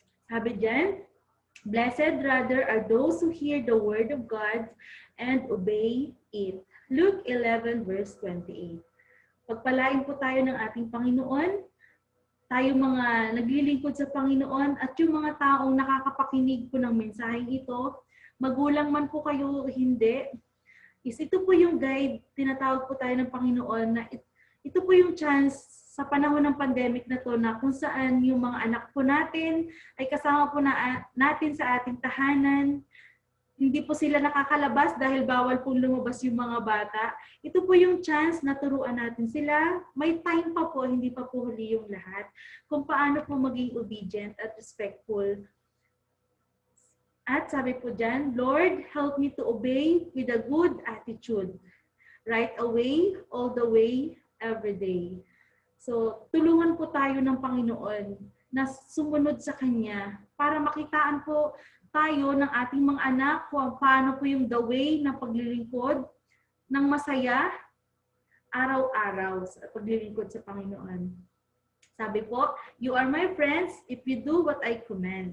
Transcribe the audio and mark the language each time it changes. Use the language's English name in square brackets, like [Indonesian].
[Filipino] Sabi dyan, [English] blessed rather are those who hear the word of God and obey it. Luke 11 verse 28. [Filipino] Pagpalain po tayo ng ating Panginoon, tayo mga naglilingkod sa Panginoon at yung mga taong nakakapakinig po ng mensaheng ito, magulang man po kayo o hindi, ito po yung guide, tinatawag po tayo ng Panginoon na ito po yung chance sa panahon ng pandemic na to na kung saan yung mga anak po natin ay kasama po natin sa ating tahanan. Hindi po sila nakakalabas dahil bawal pong lumabas yung mga bata. Ito po yung chance na turuan natin sila. May time pa po, hindi pa po huli yung lahat, kung paano po maging obedient at respectful. At sabi po dyan, [English] Lord, help me to obey with a good attitude. Right away, all the way, every day. [Filipino] So, tulungan po tayo ng Panginoon na sumunod sa Kanya para makitaan po tayo ng ating mga anak kung paano po yung [English] the way [Filipino] ng paglilingkod ng masaya araw-araw sa paglilingkod sa Panginoon. Sabi po, [English] you are my friends if you do what I command.